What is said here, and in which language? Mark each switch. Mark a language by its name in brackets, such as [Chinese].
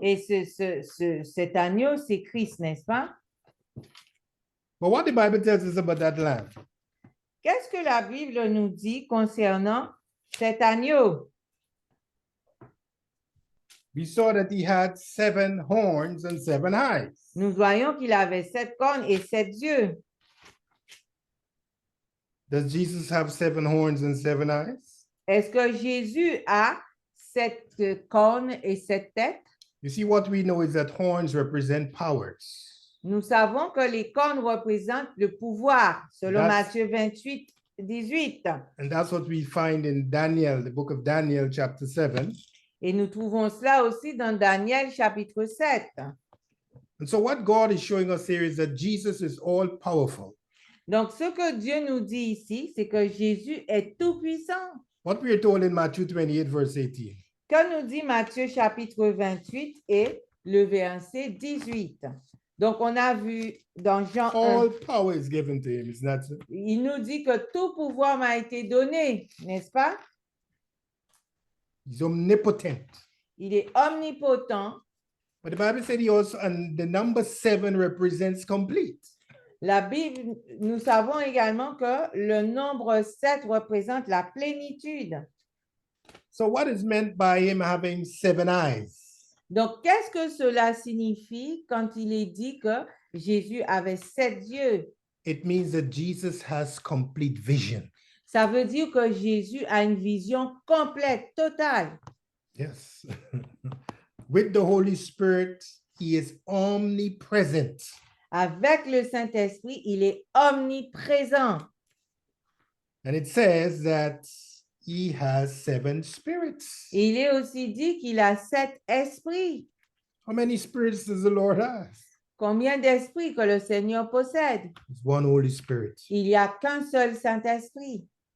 [French] Et cet agneau, c'est Christ, n'est-ce pas? [English] But what the Bible tells us about that lamb? [French] Qu'est-ce que la Bible nous dit concernant cet agneau? [English] We saw that he had 7 horns and 7 eyes. [French] Nous voyons qu'il avait 7 cornes et 7 yeux. [English] Does Jesus have 7 horns and 7 eyes? [French] Est-ce que Jésus a 7 cornes et 7 têtes? [English] You see, what we know is that horns represent powers. [French] Nous savons que les cornes représentent le pouvoir, selon [English] That's- [French] Matthieu 28, 18. [English] And that's what we find in Daniel, the book of Daniel, chapter 7. [French] Et nous trouvons cela aussi dans Daniel chapitre 7. [English] And so, what God is showing us here is that Jesus is all powerful. [French] Donc, ce que Dieu nous dit ici, c'est que Jésus est tout-puissant. [English] What we are told in Matthew 28, verse 18. [French] Que nous dit Matthieu chapitre 28 et le verset 18. Donc, on a vu dans Jean 1, [English] All power is given to him, isn't that so? [French] il nous dit que tout pouvoir m'a été donné, n'est-ce pas? [English] He's omnipotent. [French] Il est omnipotent. [English] But the Bible said he also, and the number 7 represents complete. [French] La Bible, nous savons également que le nombre 7 représente la plénitude. [English] So, what is meant by him having 7 eyes? [French] Donc, qu'est-ce que cela signifie quand il est dit que Jésus avait 7 yeux? [English] It means that Jesus has complete vision. [French] Ça veut dire que Jésus a une vision complète, totale. [English] Yes. With the Holy Spirit, he is omnipresent. [French] Avec le Saint-Esprit, il est omniprésent. [English] And it says that he has 7 spirits. [French] Et il est aussi dit qu'il a 7 esprits. [English] How many spirits does the Lord have? [French] Combien d'esprits que le Seigneur possède? [English] It's one Holy Spirit. [French] Il n'y a qu'un seul Saint-Esprit.